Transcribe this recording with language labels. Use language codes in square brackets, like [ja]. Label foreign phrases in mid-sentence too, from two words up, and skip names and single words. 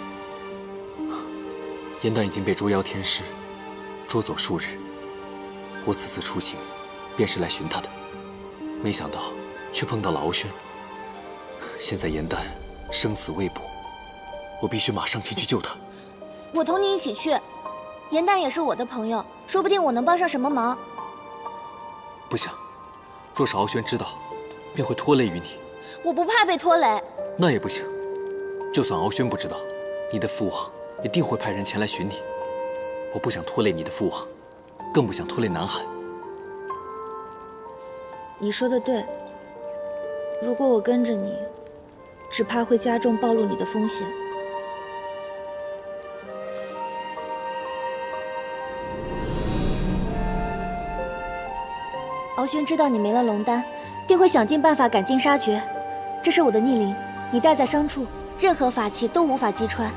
[zh] 嚴誕已經被捉妖天師捉走數日，我此次出行便是來尋他的，沒想到卻碰到了敖軒。現在嚴誕生死未卜，我必須馬上前去救他。我同你一起去，嚴誕也是我的朋友，說不定我能幫上什麼忙。不行，若是敖軒知道，便會拖累於你。我不怕被拖累。那也不行，就算敖軒不知道，你的父王一定會派人前來尋你。我不想拖累你的父王，更不想拖累南海。你說的對，如果我跟着你，只怕會加重暴露你的風險。敖軒知道你沒了龍丹，定會想盡辦法趕盡殺絕。這是我的逆鱗，你戴在傷處，任何法器都無法擊穿。